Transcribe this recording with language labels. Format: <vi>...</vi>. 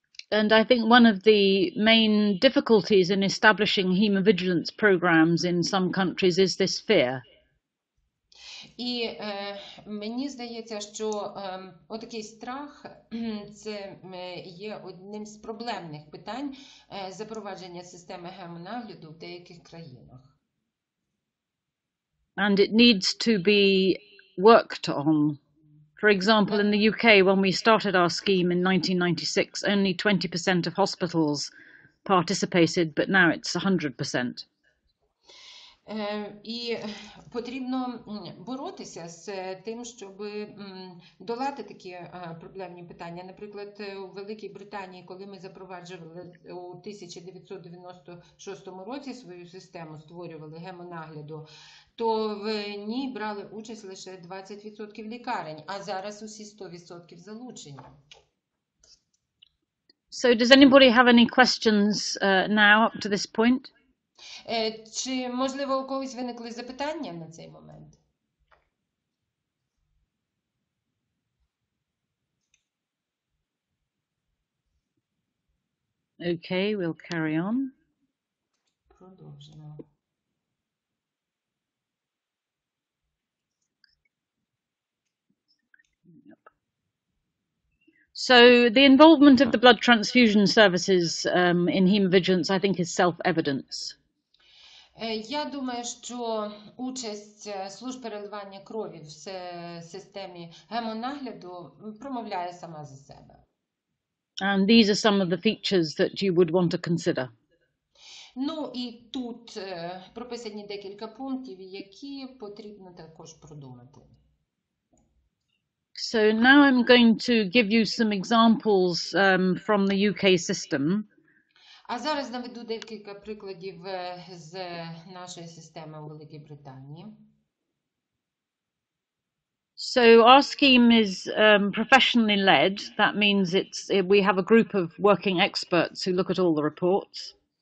<en>And I think one of the main difficulties in establishing hemovigilance programs in some countries is this fear.</en> <uk>І мені здається, що отакий страх – це є одним з проблемних питань запровадження системи гемонагляду в деяких країнах.</uk> <en>And it needs to be worked on. For example, in the UK, when we started our scheme in 1996, only 20% of hospitals participated, but now it's 100%.</en> <uk>І потрібно боротися з тим, щоб долати такі проблемні питання. Наприклад, у Великій Британії, коли ми запроваджували у 1996 році свою систему, створювали гемонагляду, то в ній брали участь лише 20% лікарень, а зараз усі 100% залучені.</uk> <en>So does anybody have any questions now up to this point?</en> <uk>Чи, можливо, у когось виникли запитання на цей момент?</uk> <en>Okay, we'll carry on.</en> <uk>Продовжимо.</uk> <en>So the involvement of the blood transfusion services in hemovigilance, I think, is self-evident.</en> <uk>Я думаю, що участь служб переливання крові в системі гемонагляду промовляє сама за себе.</uk> <en>And these are some of the features that you would want to consider.</en> <uk>Ну і тут прописані декілька пунктів, які потрібно також продумати.</uk> <en>So now I'm going to give you some examples from the UK system.</en> <uk>А зараз наведу декілька прикладів з нашої системи у Великій Британії.</uk> <en>So our scheme is professionally led. That means we have a group of working experts who look at all the reports.</en>